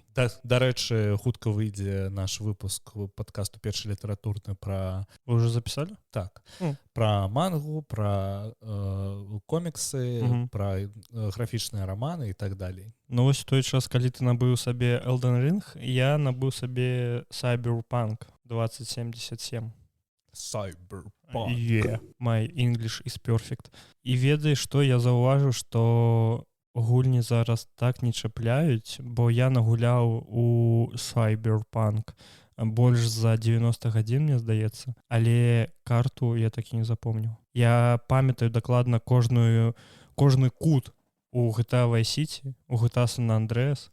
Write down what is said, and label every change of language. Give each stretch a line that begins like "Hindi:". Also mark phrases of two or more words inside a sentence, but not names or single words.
Belarusian: Дарэчы, хутка выйдзе наш выпуск падкасту «Першы літаратурны» пра... Вы ўжо запісалі? Так. Пра мангу, пра коміксы, пра графічныя раманы і так далей. Вось той час, калі ты набыў сабе Elden Ring, я набыў сабе Cyberpunk 2077. Cyberpunk.
English: Yeah, my English is perfect.
Belarusian: І ведаеш, што я заўважыў, што гульні зараз так не чапляюць, бо я нагуляў у Cyberpunk больш за 90 гадзін, мне здаецца, але карту я так і не запомніў. Я памятаю дакладна кожны кут у GTA Vice City, у GTA San Andreas.